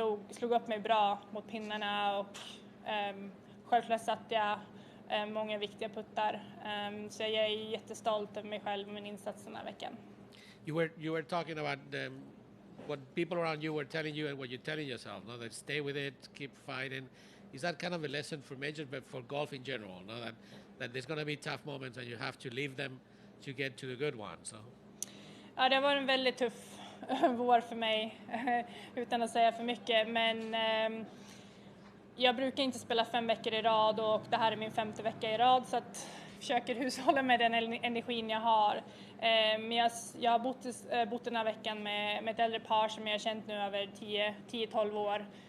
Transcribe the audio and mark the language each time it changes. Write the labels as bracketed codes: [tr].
[sv] Slog upp mig bra mot pinnarna, och självklart satte jag många viktiga puttar. Så jag är jättestolt över mig själv och min insats den här veckan. [en] You were talking about what people around you were telling you and what you're telling yourself, no? That stay with it, keep fighting. Is that kind of a lesson for majors, but for golf in general, no? That there's going to be tough moments and you have to leave them to get to the good ones. So. [sv] Ja, det var en väldigt tuff vår för mig, utan att säga för mycket. Men jag brukar inte spela 5 veckor i rad, och det här är min 5:e vecka i rad, så att jag försöker hushålla med den energin jag har. Men jag har bott den här veckan med ett äldre par som jag har känt nu över 10-12 år.